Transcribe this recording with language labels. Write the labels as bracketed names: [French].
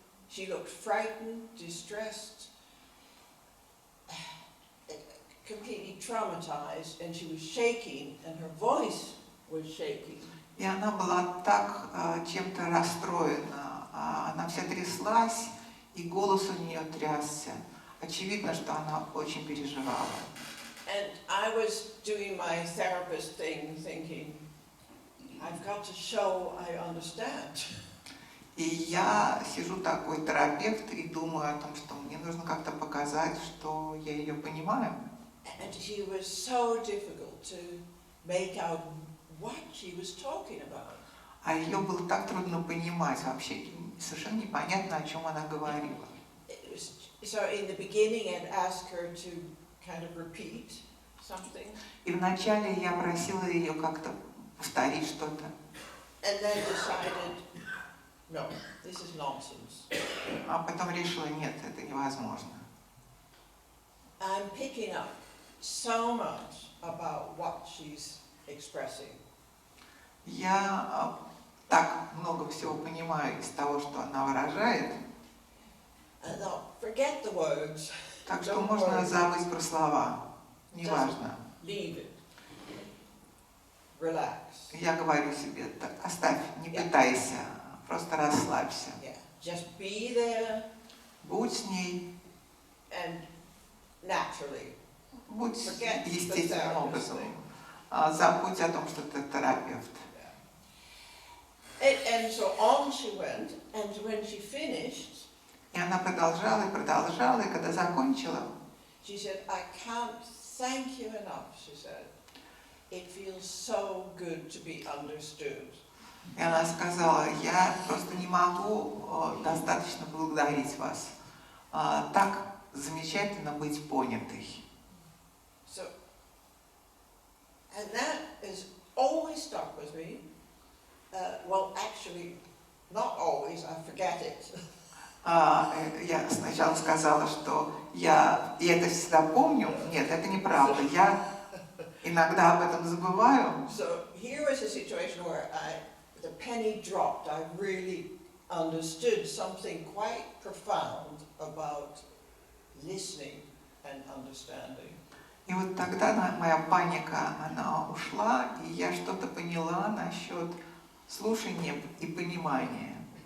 [English] She looked frightened, distressed, completely traumatized, and she was shaking, and her voice was shaking. [Russian] И она была так чем-то расстроена. Она вся тряслась, и голос у нее трясся. Очевидно, что она очень переживала. [English] And I was doing my therapist thing, thinking, I've got to show I understand. [Russian] И я сижу такой терапевт и думаю о том, что мне нужно как-то показать, что я ее понимаю. [English] And she was so difficult to make out what she was talking about. [Russian] А ее было так трудно понимать вообще, совершенно непонятно, о чем она говорила. [English] So in the beginning, I'd ask her to kind of repeat something. [Russian] И вначале я просила ее как-то повторить что-то. [English] And then decided, no, this is nonsense. [Russian] А потом решила, нет, это невозможно. [English] I'm picking up so much about what she's expressing. [Russian] Я так много всего понимаю из того, что она выражает. [English] No, forget the words. [Russian] Так что можно забыть про слова. Неважно. [English] Leave it. Relax. [Russian] Я говорю себе, так, оставь, не пытайся, просто расслабься. [English] Yeah. Just be there. [Russian] Будь с ней. [English] And naturally. [Russian] Будь [English] Forget the [Russian] естественным [English] therapist [Russian] образом. [English] thing. [Russian] Забудь о том, что ты терапевт. [English] And so on she went, and when she finished, [Russian] И она продолжала, и когда закончила, [English] she said, I can't thank you enough, she said. It feels so good to be understood. [Russian] И она сказала, я просто не могу достаточно благодарить вас. Так замечательно быть понятой. [English] So, and that has always stuck with me. well, actually, not always. I forget it. [Russian] Я сначала сказала, что я это всегда помню. Нет, это неправда. Я иногда об этом забываю. [English] So here was a situation where the penny dropped. I really understood something quite profound about listening and understanding. [Russian] И вот тогда моя паника, она ушла, и я что-то поняла насчет слушания и понимания.